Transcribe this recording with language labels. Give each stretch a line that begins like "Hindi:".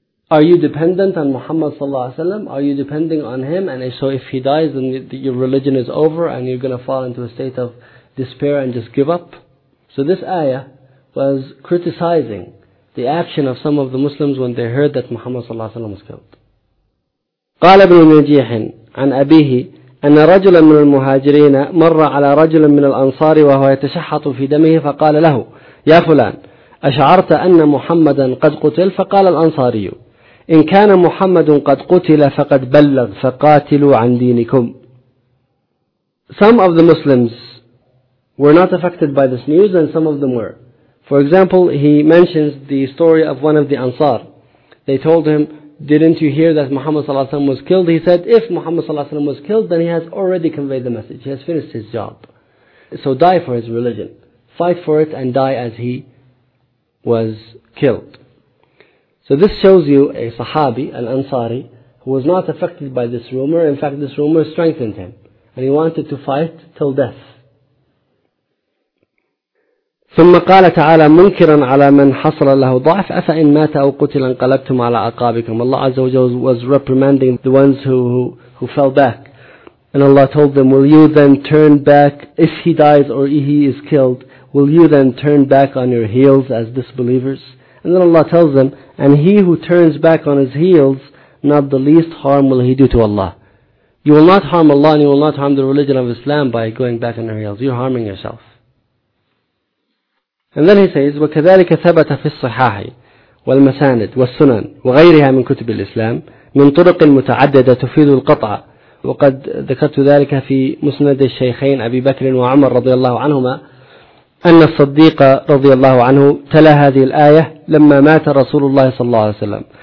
English: Are you dependent on Muhammad sallallahu alaihi wasallam? Are you depending on him? And so if he dies, then your religion is over and you're going to fall into a state of despair and just give up? So this ayah was criticizing the action of some of the Muslims when they heard that Muhammad sallallahu alaihi wasallam was killed.
Arabic: قال ابن مجيح عن أبيه أن رجلا من المهاجرين مر على رجل من الأنصار وهو يتشحط في دمه فقال له يا فلان أشعرت أن محمدا قد قتل؟ فقال الأنصاري إن كان محمد قد قتل فقد بلغ فقاتلوا عن دينكم.
English: Some of the Muslims were not affected by this news and some of them were. For example, he mentions the story of one of the Ansar. They told him, didn't you hear that Muhammad صلى الله عليه وسلم was killed? He said, if Muhammad صلى الله عليه وسلم was killed, then he has already conveyed the message. He has finished his job. So die for his religion. Fight for it and die as he was killed. So this shows you a Sahabi, al-Ansari, who was not affected by this rumor. In fact, this rumor strengthened him. And he wanted to fight till death.
Arabic: ثم قال تعالى منكرا على من حصل له ضعف أفإن مات أو قتل انقلبتم على أعقابكم.
English: Allah Azza wa Jalla was reprimanding the ones who fell back, and Allah told them, will you then turn back if he dies or he is killed? Will you then turn back on your heels as disbelievers? And then Allah tells them, and he who turns back on his heels, not the least harm will he do to Allah. You will not harm Allah and you will not harm the religion of Islam by going back on your heels. You're harming yourself. And then he says,
Arabic: وَكَذَلِكَ ثَبَتَ فِي الصِّحَاحِ وَالْمَسَانِدِ وَالسُّنَنِ وَغَيْرِهَا مِنْ كُتُبِ الْإِسْلَامِ مِنْ طُرُقٍ مُتَعَدَّدَةٍ تُفِيدُ الْقَطْعَ. وَقَدْ ذَكَرْتُ ذَلِكَ فِي مُسْنَدِ الشَّيْخَيْنِ أَبِي بَكْرٍ وَعُمَرَ رَضِيَ اللَّهُ عَنْهُمَا أن الصديق رضي الله عنه تلا هذه الآية لما مات رسول الله صلى الله عليه وسلم.